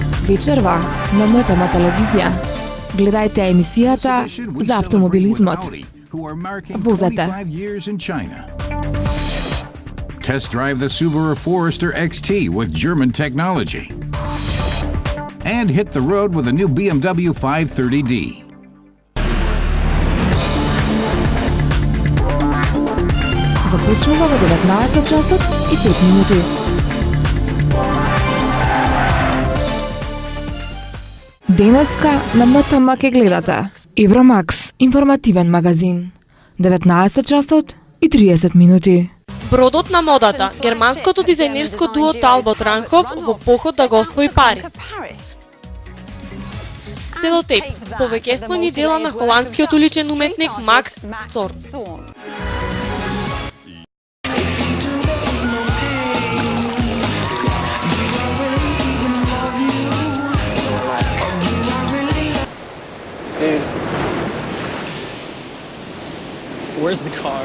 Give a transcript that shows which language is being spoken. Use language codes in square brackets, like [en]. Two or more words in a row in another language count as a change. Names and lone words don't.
[mk] Вечерва на МТМ телевизија. Гледајте емисијата за автомобилизмот. Возете. [en] Test drive the Subaru Forester XT with German technology. And hit the road with a new BMW 530D. [mk] Започнува во 19 часот и 5 минути. Денеска на МТМ ке гледате Евромакс, информативен магазин. 19 часот и 30 минути. Бродот на модата, германското дизајнерско дуо Талбот Ранхов во поход да го освои Париз. Селотейп, повеќеслони дела на холандскиот уличен уметник Макс Зорн. [en] Dude, where's the car?